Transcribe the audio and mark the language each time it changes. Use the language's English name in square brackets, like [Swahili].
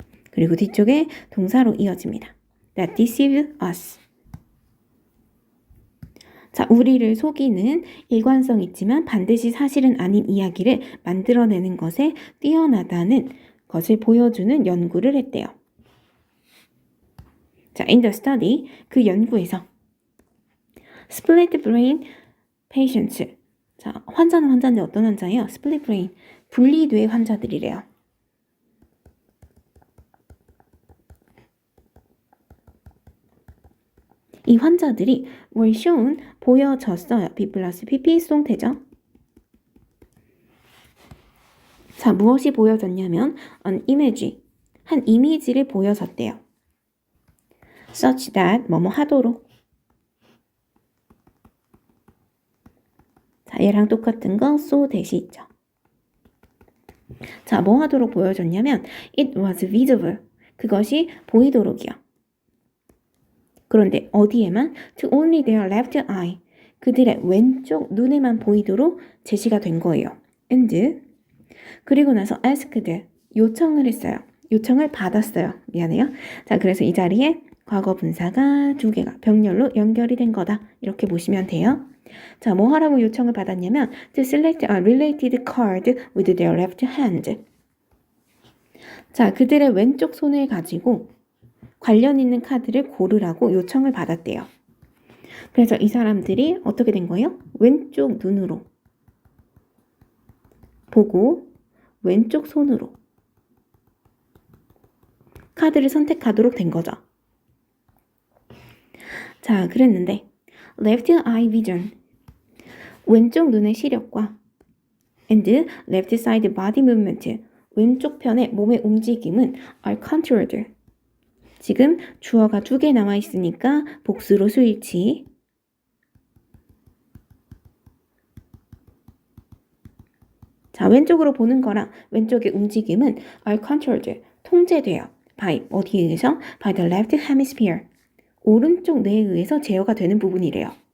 [Korean] 그리고 뒤쪽에 동사로 이어집니다. [English] That deceive us. [Korean] 자, 우리를 속이는 일관성 있지만 반드시 사실은 아닌 이야기를 만들어내는 것에 뛰어나다는 것을 보여주는 연구를 했대요. [English] 자, in the study, [Korean] 그 연구에서 [English] split brain patients. [Korean] 자, 환자는 환자인데 어떤 환자예요? split brain, 분리뇌 환자들이래요. 이 환자들이 [English] were shown, [Korean] 보여졌어요. B 플러스 PP 수동태죠. 자, 무엇이 보여졌냐면 [English] an image, [Korean] 한 이미지를 보여줬대요. such that, 뭐뭐 하도록. 자, 얘랑 똑같은 거 so 대시 있죠. 자, 뭐 하도록 보여줬냐면 [English] it was visible, [Korean] 그것이 보이도록이요. 그런데 어디에만? [English] to only their left eye, [Korean] 그들의 왼쪽 눈에만 보이도록 제시가 된 거예요. and 그리고 나서 asked, 요청을 했어요. 요청을 받았어요. 미안해요. 자, 그래서 이 자리에 과거 분사가 두 개가 병렬로 연결이 된 거다. 이렇게 보시면 돼요. 자, 뭐 하라고 요청을 받았냐면 [English] to select a related card with their left hand. [Korean] 자, 그들의 왼쪽 손을 가지고 관련 있는 카드를 고르라고 요청을 받았대요. 그래서 이 사람들이 어떻게 된 거예요? 왼쪽 눈으로 보고 왼쪽 손으로 카드를 선택하도록 된 거죠. 자, 그랬는데 [English] left eye vision, [Korean] 왼쪽 눈의 시력과 [English] and left side body movement, [Korean] 왼쪽 편의 몸의 움직임은 [English] are controlled. [Korean] 지금 주어가 두 개 나와 있으니까 복수로 수일치. 자, 왼쪽으로 보는 거랑 왼쪽의 움직임은 [English] are controlled, [Korean] 통제돼요. by, 어디에 의해서? [English] by the left hemisphere, [Korean] 오른쪽 뇌에 의해서 제어가 되는 부분이래요.